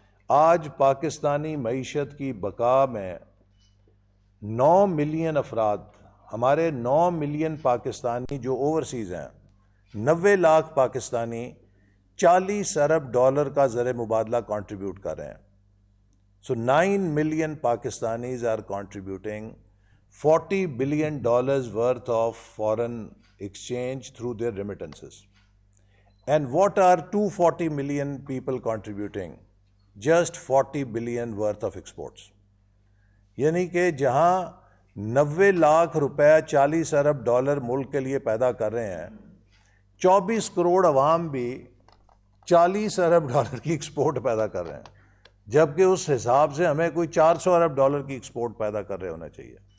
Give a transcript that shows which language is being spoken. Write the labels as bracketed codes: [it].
[ur] آج پاکستانی معیشت کی بقا میں 9 ملین افراد, ہمارے 9 ملین پاکستانی جو اوورسیز ہیں, 90 لاکھ پاکستانی $40 ارب کا زر مبادلہ کنٹریبیوٹ کر رہے ہیں. [en] So 9 million Pakistanis are contributing $40 billion worth of foreign exchange through their remittances. And what are 240 million people contributing? Just 40 billion worth of exports. [ur] یعنی کہ جہاں 90 لاکھ روپے $40 ارب ملک کے لیے پیدا کر رہے ہیں, 24 کروڑ عوام بھی $40 ارب کی ایکسپورٹ پیدا کر رہے ہیں, جبکہ اس حساب سے ہمیں کوئی $400 ارب کی ایکسپورٹ پیدا کر رہے ہونا چاہیے.